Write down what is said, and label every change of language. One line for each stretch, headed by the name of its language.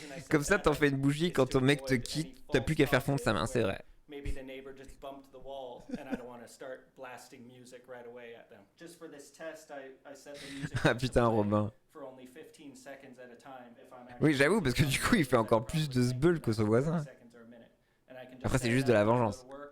French: Comme ça, t'en fais une bougie quand ton mec te quitte, t'as plus qu'à faire fondre sa main, c'est vrai.
English: Maybe the neighbor just bumped the wall and I don't want to start blasting music right away at them. Just for this test, I set the music
French: Ah putain, Robin.
English: For only 15 seconds at a time if I'm
French: Oui, j'avoue, parce que du coup, il fait encore plus de sbeul que son voisin. Après, c'est juste de la vengeance.